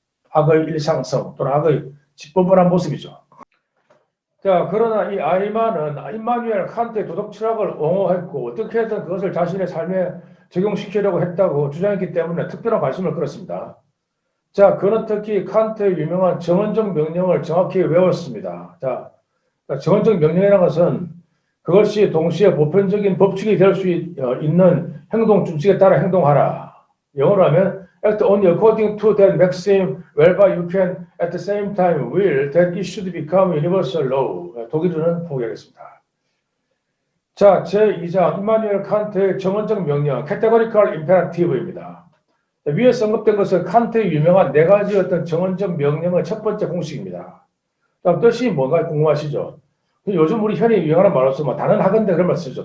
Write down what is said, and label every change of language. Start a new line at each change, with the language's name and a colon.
Korean: 악의 일상성 또는 악의 직범범한 모습이죠. 자, 그러나 이 아이히만은 임마누엘 칸트의 도덕 철학을 옹호했고 어떻게든 그것을 자신의 삶에 적용시키려고 했다고 주장했기 때문에 특별한 관심을 끌었습니다. 자, 그는 특히 칸트의 유명한 정언적 명령을 정확히 외웠습니다. 자, 정언적 명령이라는 것은 그것이 동시에 보편적인 법칙이 될 수 있는 행동 준칙에 따라 행동하라. 영어로 하면
English: act only according to that maxim whereby you can at the same time will that it should become universal law.
Korean: 독일어는 포기하겠습니다. 자, 제2장 임마누엘 칸트의 정언적 명령 categorical imperative입니다. 위에 언급된 것은 칸트의 유명한 네 가지 어떤 정언적 명령의 첫 번째 공식입니다. 다음 뜻이 뭔가 궁금하시죠? 요즘 우리 현이 유행하는 말로서 다는 하건대 그런 말 쓰죠.